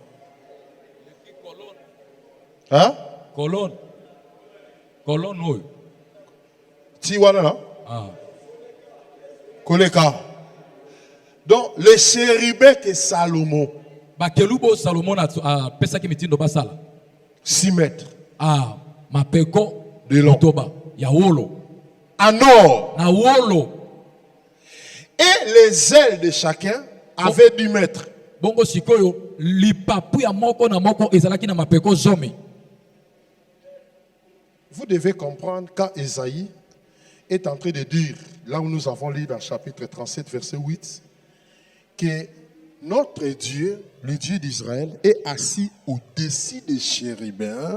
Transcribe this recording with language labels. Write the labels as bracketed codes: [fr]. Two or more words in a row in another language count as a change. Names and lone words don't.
[fr] Hein? Colonne. Colonne, oui. [ln] Tiwana là? Ah. Koleka. [fr] Donc, les chérubins que Salomon. [ln] Bakelubo Salomon a pesa ki mitindo basala. [fr] 6 mètres. [ln] Ah, ma peko [fr] de long. [ln] Toba. Ya wolo. [fr] En or. [ln] Na wolo. [fr] Et les ailes de chacun avaient 10 mètres. [ln] Bongo sikoyo lipapu ya moko na moko ezalaki na mapeko zomi. [fr] Vous devez comprendre quand Esaïe est en train de dire, là où nous avons lu dans le chapitre 37, verset 8, que notre Dieu, le Dieu d'Israël, est assis au-dessus des chérubins.